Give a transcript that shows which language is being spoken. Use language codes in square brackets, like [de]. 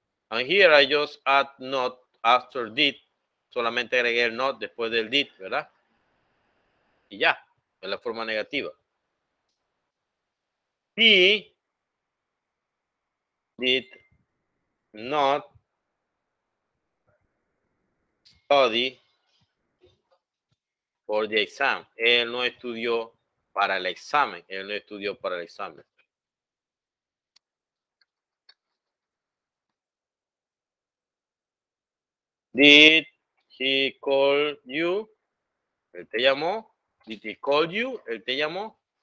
[en] And here I just add not after did. [es] Solamente agregué el not después del did, ¿verdad? Y ya, es la forma negativa. [en] He did not study for the exam. [es] Él no estudió para el examen. Él no estudió para el examen. [en] Did he call you? [es] Él te llamó. [en] Did he call you? Él te llamó.